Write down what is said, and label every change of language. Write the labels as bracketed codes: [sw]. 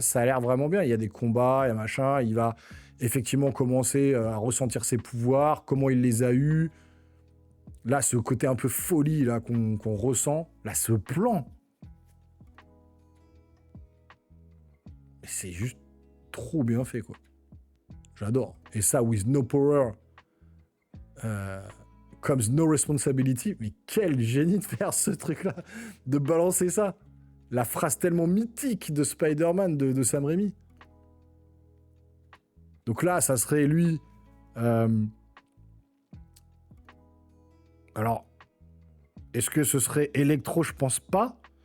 [fr] Ça a l'air vraiment bien. Il y a des combats, il y a machin. Il va effectivement commencer à ressentir ses pouvoirs, comment il les a eus. Là, ce côté un peu folie là qu'on ressent. Là, ce plan. C'est juste trop bien fait, quoi. J'adore. Et ça, [en] with no power comes no responsibility. [fr] Mais quel génie de faire ce truc-là, de balancer ça. La phrase tellement mythique de Spider-Man de Sam Raimi. Donc là, ça serait lui... Alors, est-ce que ce serait Electro? Je pense pas.